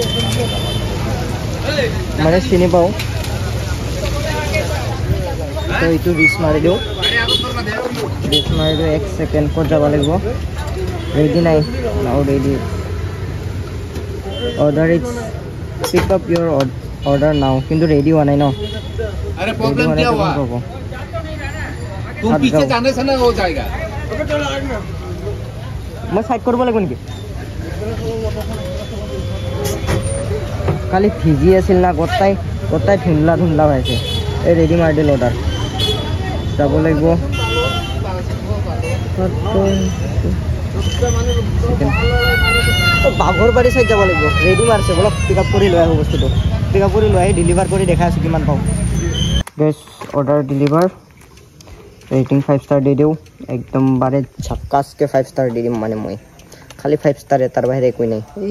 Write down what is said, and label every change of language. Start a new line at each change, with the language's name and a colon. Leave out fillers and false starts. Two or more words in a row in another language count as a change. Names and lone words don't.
Assamese: মানে চিনি পাওঁ তো এইটো ৰিচ মাৰি দিওঁ 1 ছেকেণ্ড ক'ত যাব লাগিব ৰেডি নাই
English: now ready order it's pick up your order now
Assamese: কিন্তু ৰেডি হোৱা নাই ন
Hindi: अरे प्रॉब्लम क्या हुआ तुम पीछे जाने से ना हो जाएगा
Assamese: মই চাইড কৰিব লাগিব নেকি কালি ভিজি আছিল না গোটাই ধুন্দলা হৈ আছে এই ৰেডি মাৰি দিলোঁ অৰ্ডাৰ যাব লাগিব বাঘৰ বাৰী চাইড যাব লাগিব ৰেডি মাৰিছে বলক
English: pick up
Assamese: কৰি লৈ আহোঁ বস্তুটো
English: pick up
Assamese: কৰি লৈ আহি ডেলিভাৰ কৰি দেখাই আছোঁ কিমান পাওঁ গেছ
English: order deliver rating 5 star
Assamese: দি দিওঁ একদম বাৰে ঝাক্কাছকৈ 5 ষ্টাৰ দি দিম মানে মই খালি 5 ষ্টাৰ তাৰ বাহিৰে একোৱেই নাই